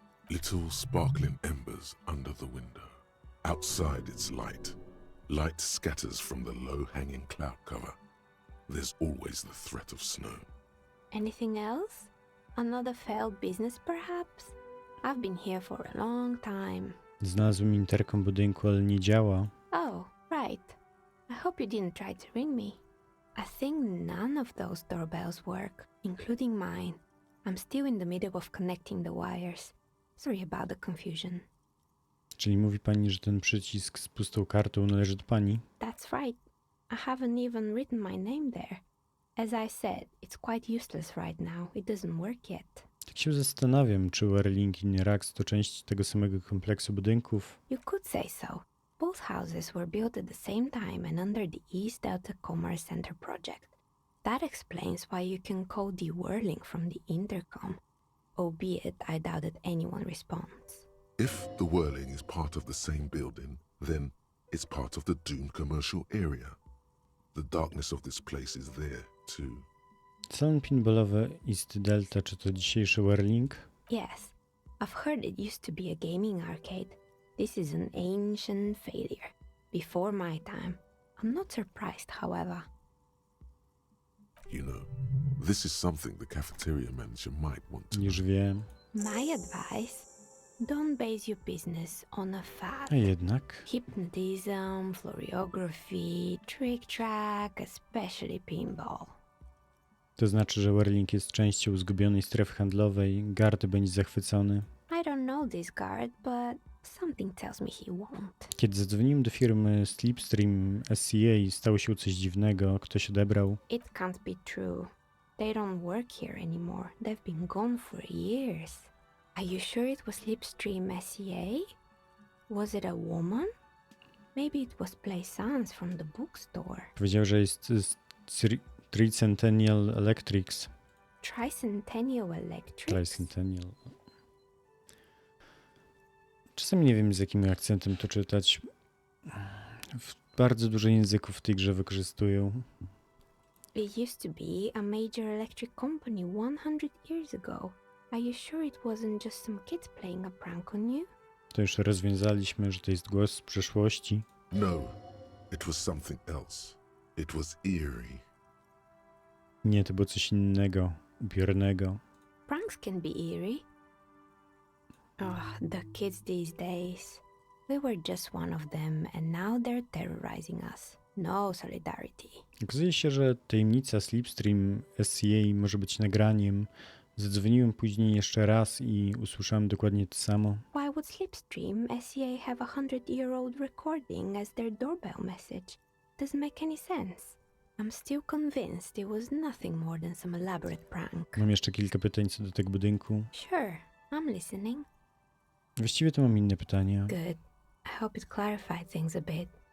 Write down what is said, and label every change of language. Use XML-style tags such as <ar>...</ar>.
<en>Little sparkling embers under the window. Outside it's light. Light scatters from the low-hanging cloud cover. There's always the threat of snow. Anything else? Another failed business, perhaps? I've been here for a long time.</en> <pl>Znalazłem interkom budynku, ale nie działa.</pl> <en>Oh, right. I hope you didn't try to ring me. I think none of those doorbells work, including mine. I'm still in the middle of connecting the wires. Sorry about the confusion.</en> <pl>Czyli mówi pani, że ten przycisk z pustą kartą należy do pani?</pl> <en>That's right. I haven't even written my name there. As I said, it's quite useless right now. It doesn't work yet.</en> <pl>Tak się zastanawiam, czy Werling i Rax to część tego samego kompleksu budynków.</pl> <en>You could say so. Both houses were built at the same time and under the East Delta Commerce Center project. That explains why you can call the whirling from the intercom, albeit I doubt that anyone responds. If the whirling is part of the same building, then it's part of the doomed commercial area. The darkness of this place is there, too.</en> <pl>Salon pinballowy East Delta, czy to dzisiejszy Whirling?</pl> <en>Yes, I've heard it used to be a gaming arcade. This is an ancient failure. Before my time. I'm not surprised, however. You know, this is something the cafeteria manager might want to.</en> <pl>Już wiem.</pl> <en>My advice, don't base your business on a fad.</en> <pl>A jednak.</pl> <en>Hypnotism, floriography, trick-track, especially pinball.</en> <pl>To znaczy, że Whirling jest częścią zgubionej strefy handlowej. Guard będzie zachwycony.</pl> <en>I don't know this guard, but something tells me he won't.</en> <pl>Kiedy zadzwoniłem do firmy Slipstream SCA, stało się coś dziwnego. Ktoś odebrał.</pl> <en>It can't be true. They don't work here anymore. They've been gone for years. Are you sure it was Slipstream SCA? Was it a woman? Maybe it was Plaisance from the bookstore.</en> <pl>Powiedział, że jest Tricentennial Electrics.</pl> <en>Tricentennial Electrics? Tricentennial.</en> <pl>Czasami nie wiem, z jakim akcentem to czytać. Bardzo dużo języków w tej grze wykorzystują.</pl> <en>It used to be a major electric company 100 years ago. Are you sure it wasn't just some kids playing a prank on you?</en> <pl>To już rozwiązaliśmy, że to jest głos z przeszłości.</pl> <en>No, it was something else. It was eerie.</en> <pl>Nie, to było coś innego, upiornego.</pl> <en>Pranks can be eerie. Oh, the kids these days. We were just one of them, and now they're terrorizing us. No solidarity.</en> <pl>Okazuje się, że tajemnica Slipstream SCA może być nagraniem. Zadzwoniłem później jeszcze raz i usłyszałem dokładnie to samo.</pl> <en>Why would Slipstream SCA have a 100-year-old recording as their doorbell message? Doesn't make any sense. I'm still convinced it was nothing more than some elaborate prank.</en> <pl>Mam jeszcze kilka pytań co do tego budynku.</pl> <en>Sure, I'm listening.</en> <pl>Właściwie to mam inne pytania.</pl> <en>Good. I hope it clarified things a bit.</en>